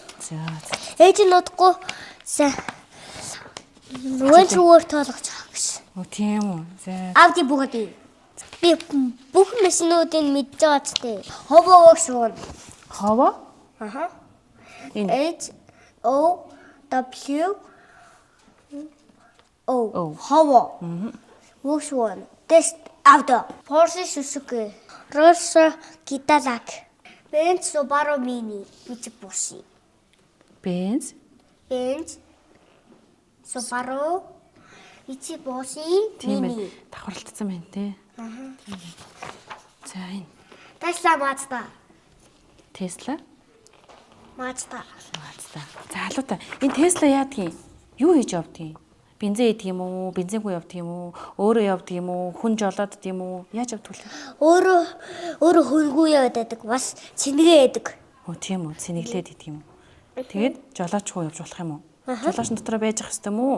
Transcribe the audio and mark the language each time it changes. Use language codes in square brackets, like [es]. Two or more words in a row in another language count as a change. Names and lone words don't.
[mn] За. Ээж нь удахгүй сайн Range-өөр тоологч авах гэсэн. Тийм үү. За. Audi Bugatti. Би бүх машинуудыг мэдж байгаа ч тийм. Hovo шүү. Хово? Аха. Энэ. H O W O. О. Hovo. Volkswagen. Test Auto. Porsche Suzuki. Rolls Cadillac. Benz Subaru Mini. Mitsubishi. Benz. Benz Subaru Mitsubishi Тийм Mini. ээ. Давхарлагдсан байна те. За энэ. Tesla Mazda. Tesla. Mazda. Mazda. За халуута. Энэ Tesla яадаг юм? Юу хийж явдаг юм? Бензин идэх юм уу? Бензингүй явдаг юм уу? Өөрөө явдаг юм уу? Хүн жолооддаг юм уу? Яаж явдаг вэ? Өөрөө хөнгүү явдаг. Бас цэнэгээ яадаг. Тийм үү. Цэнэглээд идэх юм уу? Тэгээд жолоочгүй явж болох юм уу? Жолооч дотроо байж ах хэвээр юм уу?